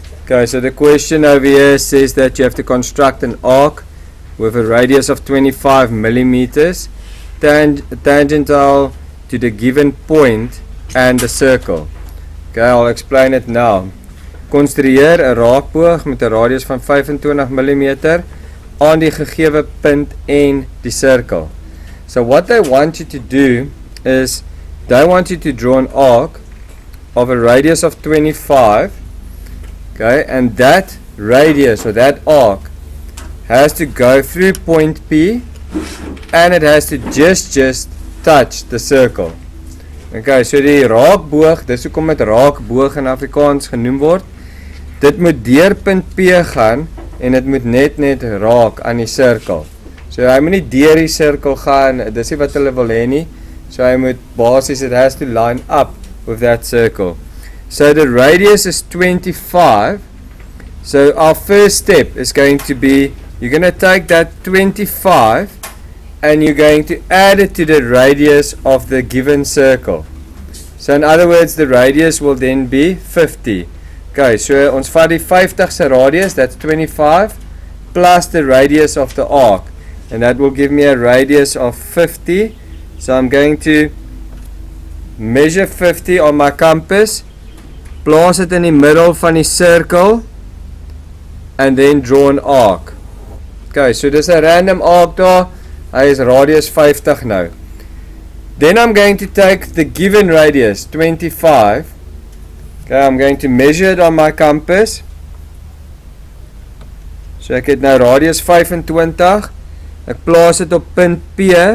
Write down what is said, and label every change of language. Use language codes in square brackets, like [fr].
[en] Okay, so the question over here says that you have to construct an arc with a radius of 25 millimeters tangential to the given point and the circle. Okay, I'll explain it now. [af] Konstrueer 'n raakboog met 'n radius van 25 mm aan die gegewe punt en die sirkel. [en] So what they want you to do is they want you to draw an arc of a radius of 25, okay, and that radius or that arc has to go through point P and it has to just touch the circle. [af] Okay, so die raakboog, dis hoekom dit raakboog in Afrikaans genoem word. Dit moet deur punt P gaan en dit moet net raak aan die sirkel. So hy moet nie deur die sirkel gaan, dis nie wat hulle wil hê nie. So hy moet basies, [en] it has to line up with that circle. So the radius is 25. So our first step is going to be, you're going to take that 25 and you're going to add it to the radius of the given circle. So in other words, the radius will then be 50. Okay, so [af] ons vat die 50 se radius, [en] that's 25, plus the radius of the arc. And that will give me a radius of 50. So I'm going to measure 50 on my compass, place it in [af] die middle van die [en] circle, and then draw an arc. [af] Okay, so dis 'n random arc daar. Hy is radius 50 nou. [en] Then I'm going to take the given radius, 25. Okay, I'm going to measure it on my compass. [af] So ek het nou radius 25. Ek plaas dit op punt P.